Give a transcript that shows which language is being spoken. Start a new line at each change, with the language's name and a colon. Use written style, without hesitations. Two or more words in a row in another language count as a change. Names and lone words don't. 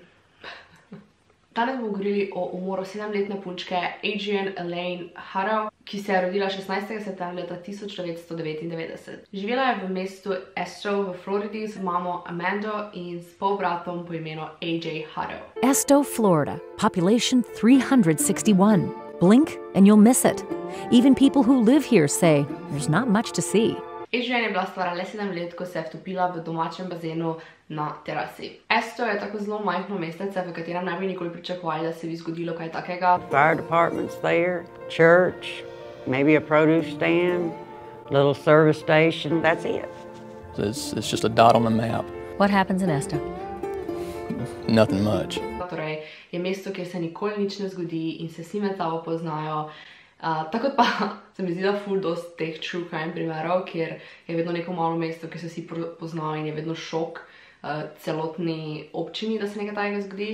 Slovenian: Danes bomo govorili o umoru 7-letne punčke Adrienne Elaine Harrow, ki se je rodila 16. septembra 1999. Živela je v mestu Esto v Floridi z mamo Amando in s polbratom po imenu AJ Harrow.
English: Esto, Florida. Population 361. Blink and you'll miss it. Even people who live here say there's not much to see.
Slovenian: Adrienne je bila stara le 7 let, ko se je vtopila v domačem bazenu na terasi. Esto je tako zelo majhno mestece, v katerem ne bi nikoli pričakovali, da se bi zgodilo kaj takega.
English: Fire department's there, church, maybe a produce stand, little service station, that's it. It's just a dot on the map. What happens in Esto? Nothing much.
Slovenian: Torej, je mesto, kjer se nikoli nič ne zgodi in se vsi med sabo poznajo. Tako pa se mi zdi, da ful dost teh
English: true crime
Slovenian: primerov, kjer je vedno neko malo mesto, ki se vsi poznajo in je vedno šok celotni občini, da se nekaj takega zgodi.